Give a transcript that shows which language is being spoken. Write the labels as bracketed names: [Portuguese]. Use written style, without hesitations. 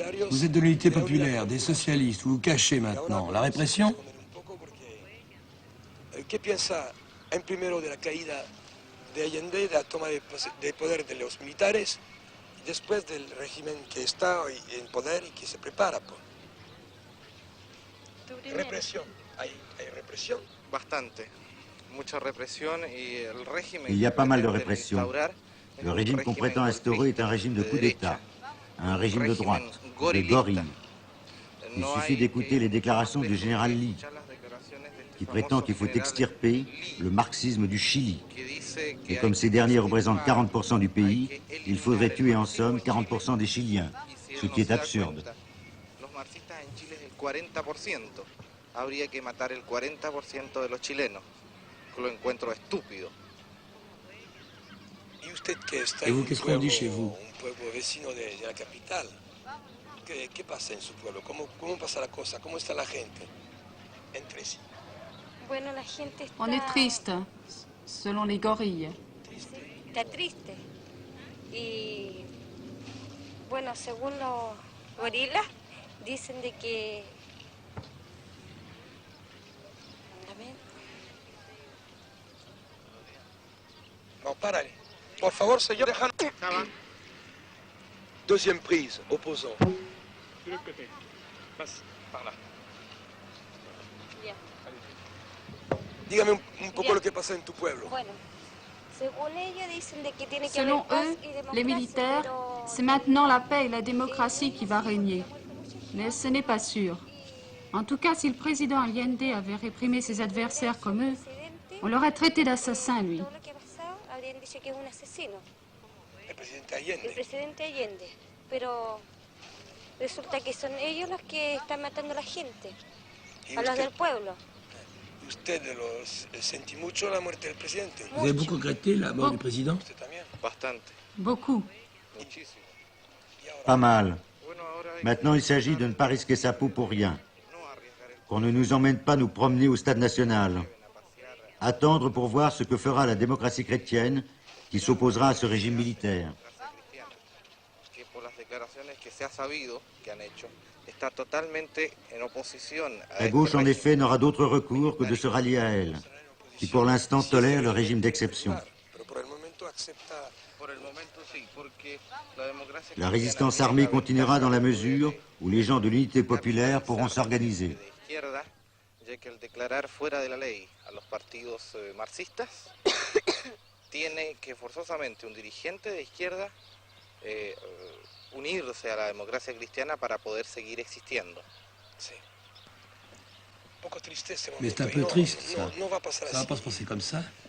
[French] Vous êtes de l'unité populaire, des socialistes, vous vous cachez maintenant. La répression? [Spanish] Que piensa en primero de la caída de Allende, de la toma de poder de los militares, y después del régimen que está en poder y que se prepara? Represión. ¿Hay represión? Bastante. Mucha represión y el régimen. [French] Il y a pas mal de répression. Le régime qu'on prétend instaurer est un régime de coup d'État, un régime de droite, de gorille. Il suffit d'écouter les déclarations du général Lee, qui prétend qu'il faut extirper le marxisme du Chili. Et comme ces derniers représentent 40% du pays, il faudrait tuer en somme 40% des Chiliens, ce qui est absurde. [Spanish] Los marxistas en Chile es el 40%. Habría que matar el 40% de los chilenos. Lo encuentro estúpido. [French] Et vous, qu'est-ce qu'on dit chez vous? [Spanish] Un pueblo vecino de la capital. ¿Qué pasa en su pueblo? ¿Cómo pasa la cosa? ¿Cómo está la gente entre sí? Bueno, la gente está... [French] On est triste, selon les gorilles. [Spanish] Está triste. Y bueno, según los gorilas, dicen de que... Non, párale. Por favor, señor, déjalo. [French] Deuxième prise, opposant. De l'autre côté. Passe par là. [Spanish] Dígame un poco lo que pasa en tu pueblo. Bueno, según ellos dicen de que tiene que [French] Selon [Spanish] haber paz [French] eux, [Spanish] y democracia, [French] les militaires, [Spanish] pero... [French] c'est maintenant la paix et la démocratie qui va régner. Mais ce n'est pas sûr. En tout cas, si le président Allende avait réprimé ses adversaires comme eux, on l'aurait traité d'assassin, lui. [Spanish] Todo lo que ha pasado, habrían dicho que es un asesino. El presidente Allende. El presidente Allende. Pero resulta que son ellos los que están matando a la gente, a los del pueblo. ¿Usted sentí mucho la muerte del presidente? [French] Vous avez beaucoup regretté la mort du président? [Spanish] Bastante. [French] Beaucoup. [Spanish] Muchísimo. [French] Pas mal. Maintenant, il s'agit de ne pas risquer sa peau pour rien. Qu'on ne nous emmène pas nous promener au stade national. Attendre pour voir ce que fera la démocratie chrétienne qui s'opposera à ce régime militaire. [Spanish] Que por las declaraciones que se ha sabido que han hecho, está totalmente en oposición a [French] La gauche, en effet, n'aura d'autre recours que de se rallier à elle, qui pour l'instant tolère le régime d'exception. La résistance armée continuera dans la mesure où les gens de l'unité populaire pourront s'organiser. [Spanish] Ya que al declarar fuera de la ley a los partidos marxistas, tiene que forzosamente un dirigente de izquierda unirse a la democracia cristiana para poder seguir existiendo. [French] Mais c'est un peu triste, ça. Ça va pas se passer comme ça.